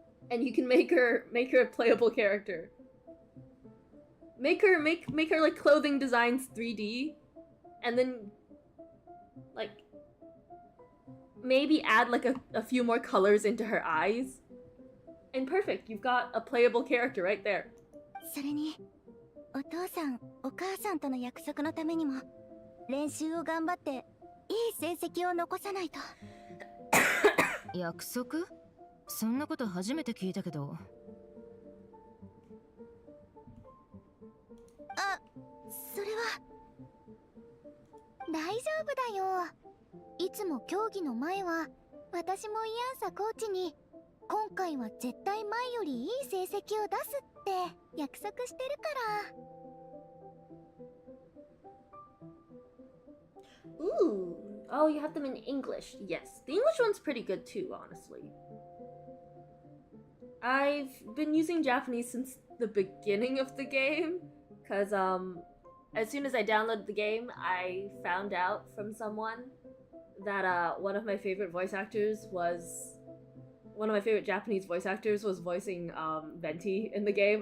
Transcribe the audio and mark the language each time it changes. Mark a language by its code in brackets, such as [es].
[en] And you can make her a playable character. Make her like clothing designs 3D. And then like maybe add like a few more colors into her eyes. And perfect, you've got a playable character right there. [ja] それにお父さんお母さんとの約束のためにも練習を頑張っていい成績を残さないと。約束？そんなこと初めて聞いたけど。あ、それは大丈夫だよ。いつも競技の前は私もイアンサコーチに今回は絶対前よりいい成績を出すって約束してるから。 [en] Ooh. Oh, you have them in English. Yes. The English one's pretty good too, honestly. I've been using Japanese since the beginning of the game. Because, as soon as I downloaded the game, I found out from someone that, one of my favorite Japanese voice actors was voicing, Venti in the game.